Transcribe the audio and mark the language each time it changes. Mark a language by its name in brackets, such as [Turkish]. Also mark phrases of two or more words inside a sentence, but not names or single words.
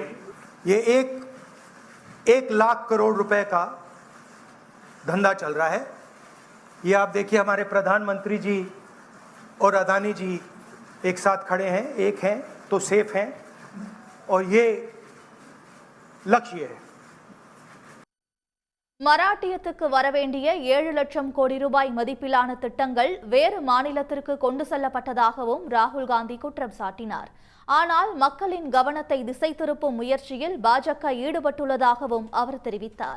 [Hindi] ये एक लाख करोड़ रुपए का धंधा चल रहा है. ये आप देखिए, हमारे प्रधानमंत्री जी और अदानी जी एक साथ खड़े हैं. एक हैं तो सेफ हैं और ये लक्ष्य है. [Tamil] மராட்டியத்துக்கு வரவேண்டிய 7 லட்சம் கோடி ரூபாய் மதிப்பிலான திட்டங்கள் வேறு மாநிலத்திற்கு கொண்டு செல்லப்பட்டதாகவும் ராகுல் காந்தி குற்றம் சாட்டினார். ஆனால் மக்களின் கவனத்தை திசை திருப்பும் முயற்சியில் பாஜக ஈடுபட்டுள்ளதாகவும் அவர் தெரிவித்தார்.